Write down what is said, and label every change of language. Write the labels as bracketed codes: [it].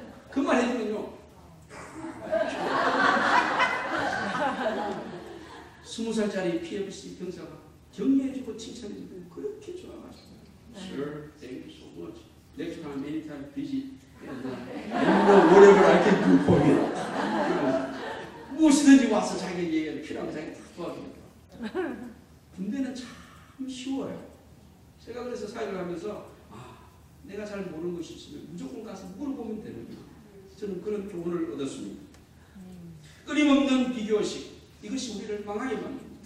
[ko] 그 말 해주면요, 20살짜리 PMC 병사가 격려해주고 칭찬해주고 그렇게 좋아가지고, [en] Sir, thank you so much. Next time, anytime, visit. whatever I can do for you. [ko] 무엇이든지 와서 자기 얘기를 필요한 거 자기 다 도와줍니다. 군대는 참 쉬워요. 제가 그래서 사역을 하면서 내가 잘 모르는 것이 있으면 무조건 가서 물어보면 되는 거예요. 저는 그런 교훈을 얻었습니다. 끊임없는 비교식, 이것이 우리를 망하게 만듭니다.